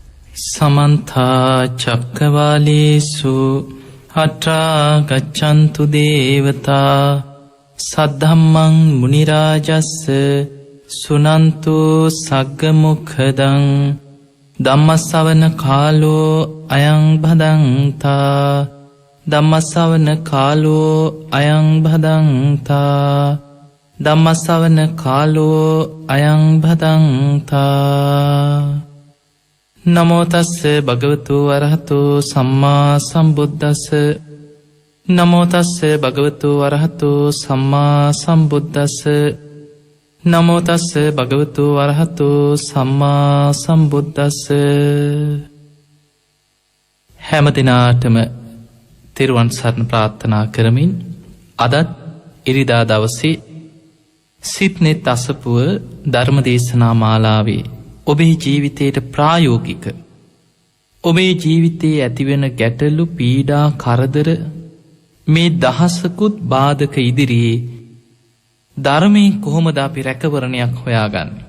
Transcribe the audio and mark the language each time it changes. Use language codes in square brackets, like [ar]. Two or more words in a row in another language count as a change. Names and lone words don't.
[pi] සමන්ත චක්කවාලේසු අත්‍රා ගච්ඡන්තු දේවතා සද්ධම්මං මුනි රාජස්ස සුනන්තු සග්ග මොක්ඛදං ධම්මස්සවන කාලෝ අයං භදංතා ධම්මස්සවන කාලෝ අයං භදංතා ධම්මස්සවන කාලෝ අයං භදංතා. නමෝ තස්ස භගවතු වරහතු සම්මා සම්බුද්දස්ස නමෝ තස්ස භගවතු වරහතු සම්මා සම්බුද්දස්ස නමෝ තස්ස භගවතු වරහතු සම්මා සම්බුද්දස්ස. [si] හැම දිනාටම තෙරුවන් සරණ ප්‍රාර්ථනා කරමින් අදත් ඉරිදා දවසේ සිටනේ තසපුව ධර්මදේශනා මාලාවේ ඔබේ ජීවිතයට ප්‍රායෝගික ඔබේ ජීවිතයේ ඇතිවෙන ගැටලු පීඩා කරදර මේ දහසකුත් බාධක ඉදිරියේ ධර්මයෙන් කොහොමද අපි රැකවරණයක් හොයාගන්නේ?